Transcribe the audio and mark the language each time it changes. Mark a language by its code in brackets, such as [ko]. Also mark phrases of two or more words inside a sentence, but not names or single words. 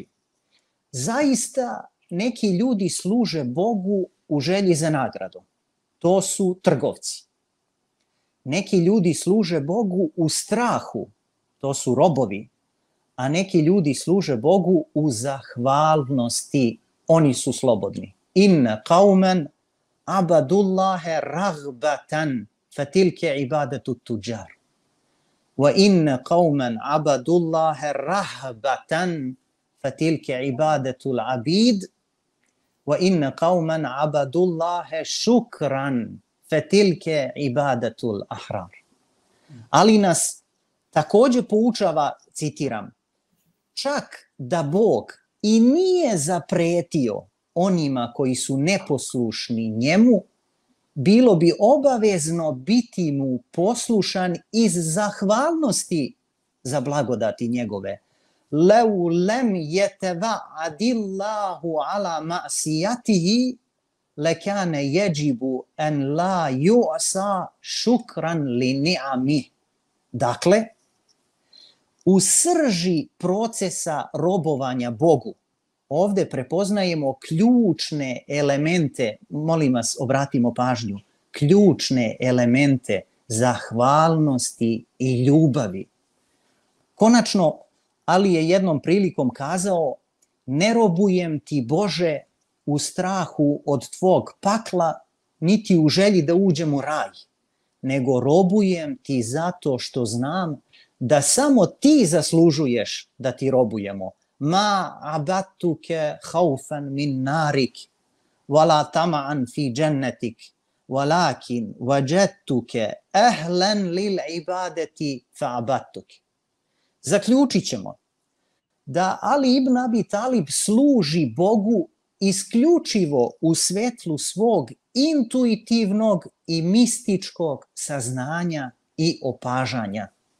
[bs] Zaista neki ljudi služe Bogu u želji za nagradu. To su trgovci. Neki ljudi služe Bogu u strahu. To su robovi. A neki ljudi služe Bogu u zahvalnosti. Oni su slobodni. [ar] إن قوما عبدوا الله رغبة فتلك عبادة التجار. وإن قوما عبدوا الله رهبة فتلك عبادة العبيد. وإن قوما عبدوا الله شكرا فتلك عبادة الأحرار. [bs] Ali nas također poučava, citiram, čak da Bog i nije zapretio onima koji su neposlušni njemu, bilo bi obavezno biti mu poslušan iz zahvalnosti za blagodati njegove. [ar] لو لم يتوعد الله على معصيته لكان يجب أن لا يعصى شكرا لنعمه. [bs] Dakle, U srži procesa robovanja Bogu ovde prepoznajemo ključne elemente, molim vas, obratimo pažnju, ključne elemente zahvalnosti i ljubavi. Konačno, Ali je jednom prilikom kazao: ne robujem ti, Bože, u strahu od tvog pakla, niti u želji da uđem u raj, nego robujem ti zato što znam da samo ti zaslužuješ da ti robujemo. [ar] ما عبدتك خوفا من نارك, ولا طمعا في جنتك، ولكن وجدتك أهلا للعبادة فعبدتك. [bs] Zaključit ćemo da Ali ibn Abi Talib služi Bogu isključivo u svetlu svog intuitivnog i mističkog saznanja i opažanja.